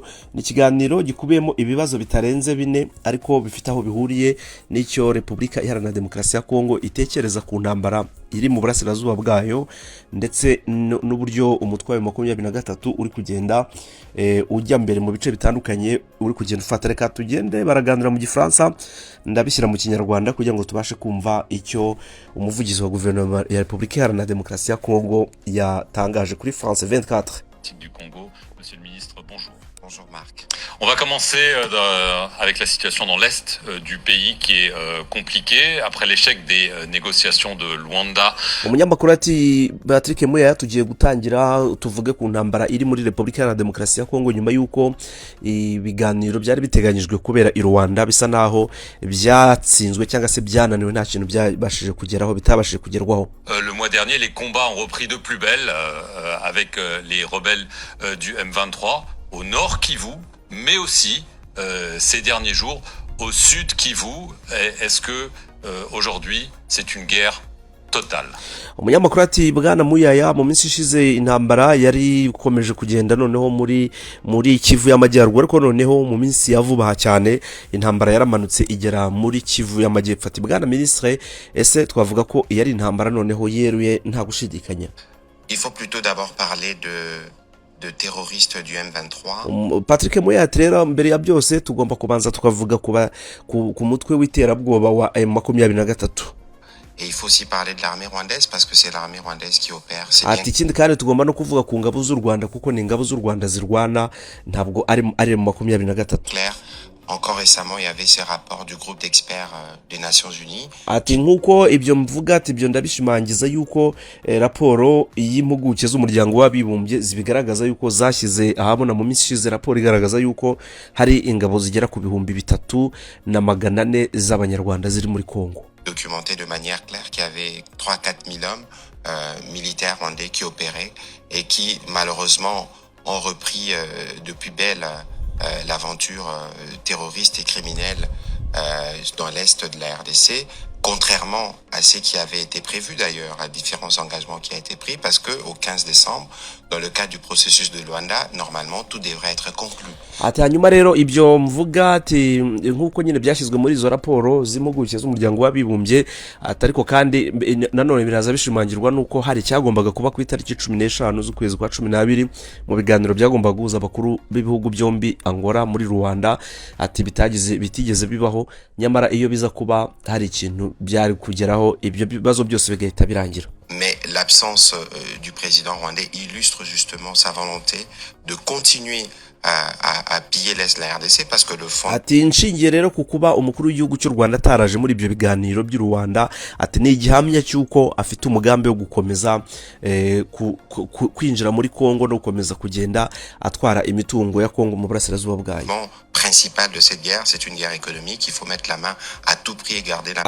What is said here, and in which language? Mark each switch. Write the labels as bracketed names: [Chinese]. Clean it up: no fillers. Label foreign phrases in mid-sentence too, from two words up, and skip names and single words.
[Kinyarwanda] Ni ikiganiro gikubiyemo ibibazo bitarenze bine ariko bifite aho bihuriye n'icyo Republika Iharanira Demokarasi ya Kongo itekereza ku ntambara iri mu burasirazuba bwayo ndetse n'uburyo umutwe wa 23 uri kugenda ujya mbere mu bice bitandukanye uri kugenda ufata. Reka tugende baraganira mu Gifaransa ndabishyira mu Kinyarwanda kugira ngo tubashe kumva icyo umuvugizi wa guverinoma ya Republika Iharanira Demokarasi ya Kongo yatangaje kuri France 24 [French] du Congo. Monsieur le ministre, bonjour. Bonjour Marc. On va commencer avec la situation dans l'est du pays qui est compliquée après l'échec des négociations de Luanda. [Kinyarwanda] Umunyamakuru ati Patrick Muyaya tugiye gutangira tuvuge ku ntambara iri muri Republika Iharanira Demokarasi ya Kongo nyuma yuko ibiganiro byari biteganyijwe kubera i Rwanda bisa naho byatsinzwe cyangwa se byananiwe nta kintu byabashije kugeraho bitabashije kugerwaho. [French] Le mois dernier, les combats ont repris de plus belle avec les rebelles du M23 au nord Kivu, mais aussi ces derniers jours au sud Kivu. Est-ce que aujourd'hui c'est une guerre totale? [Kinyarwanda] Umunyamakuru ati bwana Muyaya mu minsi ishize intambara yari ikomeje kugenda noneho muri Kivu y'amajyaruguru ariko noneho mu minsi ya vuba cyane intambara yaramanutse igera muri Kivu y'amajyepfo. Ati bwana ministre, ese twavuga ko yari intambara noneho yeruye nta gushidikanya? [French] Il faut plutôt d'abord parler de terroristes du M23. [Kinyarwanda] Patrick Muyaya rero mbere ya byose tugomba kubanza tukavuga ku mutwe w'iterabwoba wa M23. [French] Et il faut aussi parler de l'armée rwandaise parce que c'est l'armée rwandaise qui opère. [Kinyarwanda] Ati ikindi kandi tugomba no kuvuga ku ngabo z'u Rwanda kuko ni ingabo z'u Rwanda zirwana ntabwo ari M23. [French] Claire. Encore récemment, il y avait ces rapports du groupe d'experts des Nations Unies. [Kinyarwanda] Ati nkuko ibyo mvuga ati ibyo ndabishimangiza yuko raporo y'impuguke z'umuryango w'abibumbye zibigaragaza yuko zashyize ahabona mu minsi ishize raporo igaragaza yuko hari ingabo zigera ku 3,400 z'abanyarwanda ziri muri Kongo. [French] Documenté de manière claire qu'il y avait 3-4 000 hommes militaires rwandais qui opéraient et qui malheureusement ont repris depuis belle l'aventure terroriste et criminelle dans l'est de la RDC, contrairement à ce qui avait été prévu d'ailleurs, à différents engagements qui ont été pris, parce que au 15 décembre, dans le cadre du processus de Luanda, normalement tout devrait être conclu. [Kinyarwanda] Ati hanyuma rero ibyo mvuga ati nkuko nyine byashyizwe muri izo raporo z'impuguke z'umuryango w'abibumbye atariko kandi nanone biraza bishimangirwa nuko hari cyagombaga kuba ku itariki 15 z'ukwezi kwa 12 mu biganiro byagombaga guhuza abakuru b'ibihugu byombi Angola muri Rwanda. Ati bitigeze bibaho, nyamara iyo biza kuba hari ikintu byari kugeraho ibyo bibazo byose bigahita birangira. [French] Mais l'absence du président rwandais illustre justement sa volonté de continuer à piller l'est de la RDC parce que le fond. [Kinyarwanda] Ati nshingiye rero kukuba umukuru w'igihugu cy'u Rwanda ataraje muri ibyo biganiro by'u Rwanda, ati ni igihamya cyuko afite umugambi wo gukomeza kwinjira muri Kongo no gukomeza kugenda atwara imitungo ya Kongo mu burasirazuba bwayo. [French] Principal de cette guerre, c'est une guerre économique, il faut mettre la main à tout prix et garder la.